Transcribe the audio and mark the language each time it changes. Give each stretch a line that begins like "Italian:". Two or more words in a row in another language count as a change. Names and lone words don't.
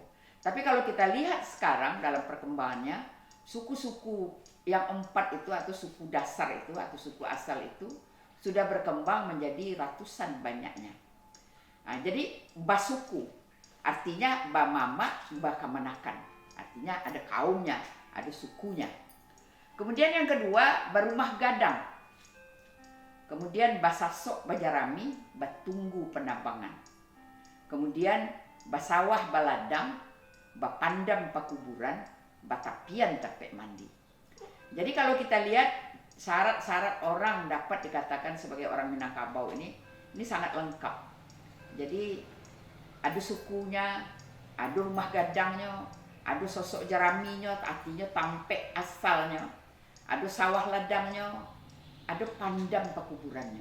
Indonesian: Tapi kalau kita lihat sekarang dalam perkembangannya, suku-suku yang 4 itu atau suku dasar itu atau suku asal itu sudah berkembang menjadi ratusan banyaknya. Nah, jadi basuku artinya
Minangkabau: bamama, bakamenakan.
Indonesian: Artinya ada kaumnya, ada sukunya. Kemudian yang kedua, berumah gadang.
Minangkabau: Kemudian basasok bajarami, batunggu penambangan. Kemudian basawah baladang, bapandam pakuburan, batapian tapek mandi.
Indonesian: Jadi kalau kita lihat syarat-syarat orang dapat dikatakan sebagai orang Minangkabau ini sangat lengkap. Jadi ada sukunya, ada rumah gadangnya, ada sosok jeraminya, artinya tampek asalnya, ada sawah ladangnya, ada pandam pakuburannya.